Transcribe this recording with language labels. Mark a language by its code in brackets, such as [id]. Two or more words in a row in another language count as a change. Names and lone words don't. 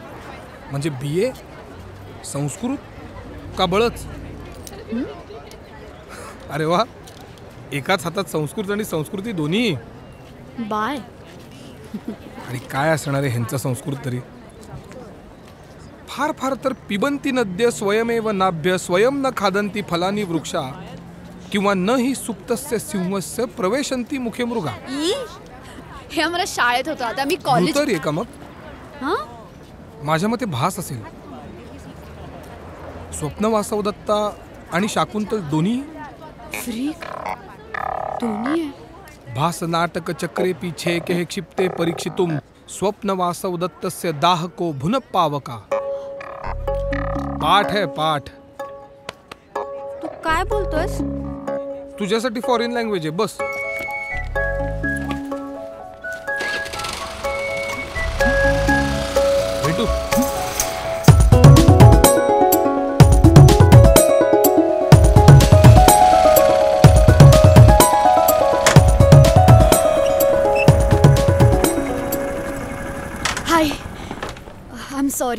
[mr] म्हणजे BA संस्कृत का बळच? अरे वा, एकाच हातात संस्कृत आणि संस्कृती दोन्ही. बाय. आणि काय असणार आहे ह्यांचं संस्कृत तरी? फार फार तर [sa] पिबंती नद्य स्वयमेव नाभ्य स्वयं न खादंती फलानी वृक्षा किंवा न ही सुप्तस्य सिंहस्य प्रवेशंती मुखे मृगा. [mr] हे आम्हाला शाळेत होतं. आता मी कॉलेज. तरी आहे का मग? हां, माझ्या मते भास असेल. स्वप्न वासवदत्ता आणि शाकुंतल दोन्ही. फ्रीक दोन्ही आहे. [sa] भास नाटक चक्रे पीछे के क्षिप्ते परीक्षितुम स्वप्न वासवदत्तस्य दाहको भुन पावका. [mr] पाठ आहे पाठ. तू काय बोलतोस? तुझ्यासाठी [en] foreign language [mr] आहे बस. भेटू. [en] Hi, I am sorry.